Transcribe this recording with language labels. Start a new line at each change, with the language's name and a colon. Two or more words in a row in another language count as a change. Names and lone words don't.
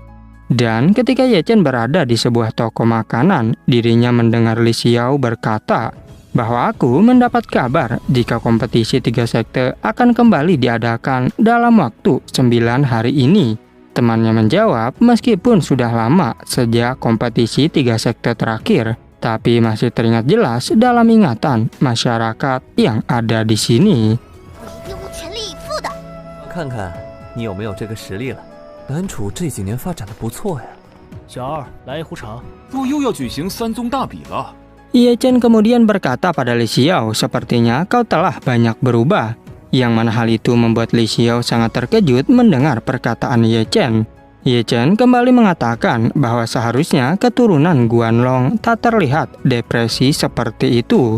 Indonesian: Dan ketika Ye Chen berada di sebuah toko makanan, dirinya mendengar Li Xiao berkata bahwa aku mendapat kabar jika kompetisi 3 sekte akan kembali diadakan dalam waktu 9 hari ini. Temannya menjawab, meskipun sudah lama sejak kompetisi 3 sekte terakhir, tapi masih teringat jelas dalam ingatan masyarakat yang ada di sini.
Chinese: 我一定会全力以赴的。看看你有没有这个实力了。南楚这几年发展的不错呀。小二，来一壶茶。不又要举行3宗大比了？
Indonesian: Ye Chen kemudian berkata pada Li Xiao, sepertinya kau telah banyak berubah. Yang mana hal itu membuat Li Xiao sangat terkejut mendengar perkataan Ye Chen. Ye Chen kembali mengatakan bahwa seharusnya keturunan Guanlong tak terlihat depresi seperti itu.